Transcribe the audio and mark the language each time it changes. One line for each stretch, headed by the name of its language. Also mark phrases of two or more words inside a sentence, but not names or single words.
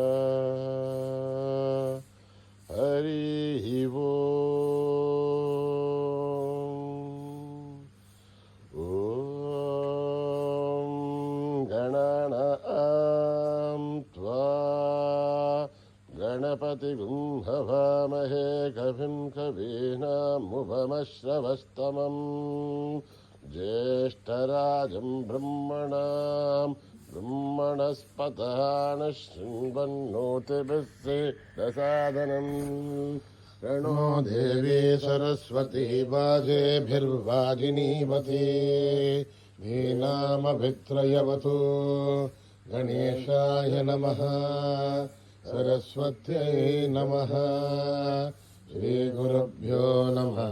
Sanskrit: హరి ఓం గణానాం త్వా గణపతిగుం హవామహే కవిం కవీనాముపమశ్రవస్తమం జ్యేష్ఠరాజం బ్రహ్మణస్పతః శృण्वन्नोतिभिस्सीदसादनं प्रणो देवी सरस्वती वाजेभिर्वाजिनीवती धीनामभित्रयवतु गणेशाय नमः सरस्वत्यै नमः. श्रीगुरुभ्यो नमः.